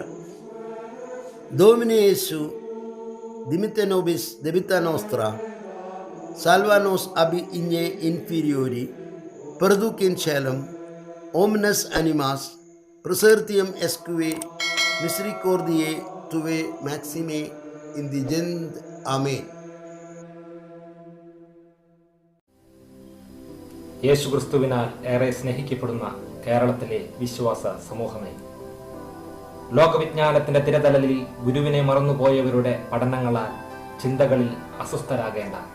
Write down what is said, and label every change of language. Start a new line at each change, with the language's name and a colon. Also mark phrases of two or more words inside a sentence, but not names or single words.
Latin: Domine Iesu, dimite nobis debita nostra, salva nos abi igne inferiori, perduc in celum, omnes animas, presertium esque misericordiae tuae maxime indigent. Amen.
Malayalam: യേശുക്രിസ്തുവിനാൽ ഏറെ സ്നേഹിക്കപ്പെടുന്ന കേരളത്തിലെ വിശ്വാസ സമൂഹമേ, ലോകവിജ്ഞാനത്തിന്റെ തിരതലലിൽ ഗുരുവിനെ മറന്നുപോയവരുടെ പഠനങ്ങളാൽ ചിന്തകളിൽ അസ്വസ്ഥരാകേണ്ട.